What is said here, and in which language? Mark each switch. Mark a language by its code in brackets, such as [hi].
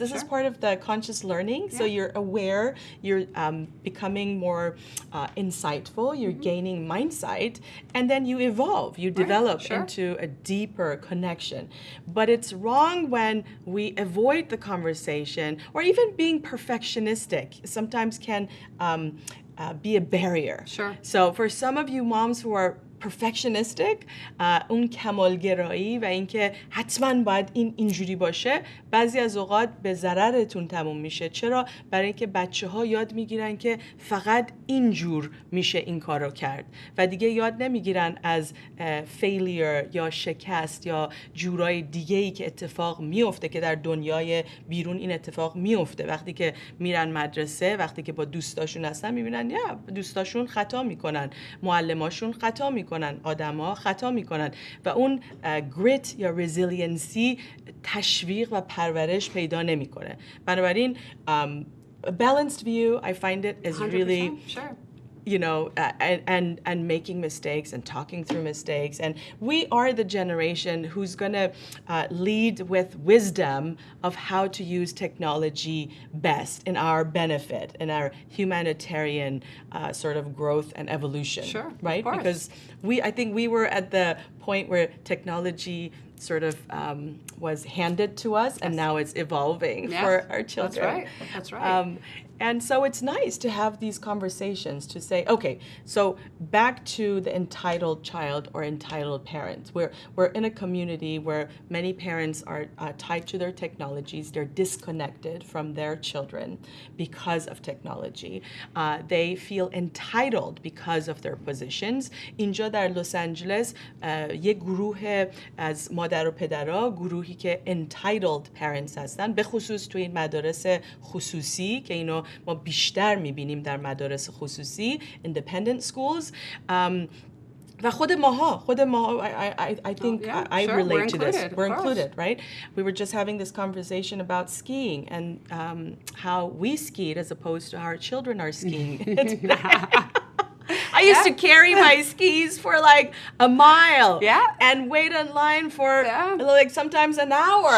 [en] This is part of the conscious learning. So you're aware, you're becoming more insightful, you're gaining mindsight, and then you evolve, you develop into a deeper connection. But it's wrong when we avoid the conversation, or even being perfectionistic sometimes can be a barrier. Sure. So for some of you moms who are perfectionistic، [fa] اون کمالگرایی و اینکه حتما باید اینجوری باشه بعضی از اوقات به ضررتون تموم میشه. چرا؟ برای اینکه بچه‌ها یاد میگیرن که فقط اینجور میشه این کارو کرد و دیگه یاد نمیگیرن از فیلیر یا شکست یا جورای دیگه‌ای که اتفاق میفته که در دنیای بیرون این اتفاق میفته. وقتی که میرن مدرسه، وقتی که با دوستاشون هستن میبینن دوستاشون خطا میکنن، معلماشون خطا میکنن، آدم‌ها خطا میکنن و اون گریت یا رزیلینسی تشویق و پرورش پیدا نمیکنه. بنابراین [en] a balanced view, I find it is 100%, really sure. And making mistakes and talking through mistakes. And we are the generation who's going to lead with wisdom of how to use technology best in our benefit, in our humanitarian sort of growth and evolution. Sure, right? of course. Because I think we were at the point where technology sort of was handed to us, and now it's evolving for our children. That's right. And so it's nice to have these conversations to say, okay, so back to the entitled child or entitled parent. We're in a community where many parents are tied to their technologies. They're disconnected from their children because of technology. They feel entitled because of their positions. [fa] اینجا در لس آنجلس یک گروه از مادر و پدرها، گروهی که [en] entitled parents [fa] هستن، به خصوص توی این مدارس خصوصی که اینو ما بیشتر میبینیم در مدارس خصوصی [en] independent schools. [fa] و خود ماها [en] I think I sure. relate to this. Included, We're included, right? We were just having this conversation about skiing and how we skied as opposed to how our children are skiing. I used to carry my skis for like a mile and wait in line for like sometimes an hour.